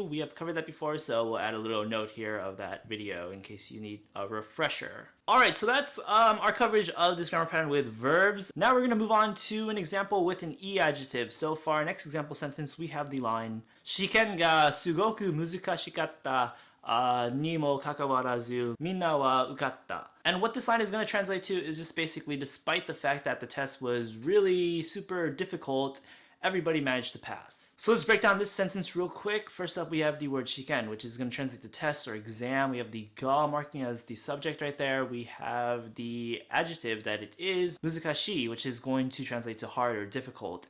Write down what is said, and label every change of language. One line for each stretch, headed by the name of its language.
English: We have covered that before, so we'll add a little note here of that video in case you need a refresher. Alright, so that's our coverage of this grammar pattern with verbs. Now we're going to move on to an example with an e-adjective. So for our next example sentence, we have the line
Japanese: Shiken ga sugoku muzukashikatta にもかかわらずみんなは受かった.
English: And what this line is going to translate to is just basically despite the fact that the test was really super difficult, everybody managed to pass. So let's break down this sentence real quick. First up, we have the word shiken, which is going to translate to test or exam. We have the ga marking as the subject right there. We have the adjective that it is, muzukashii, which is going to translate to hard or difficult.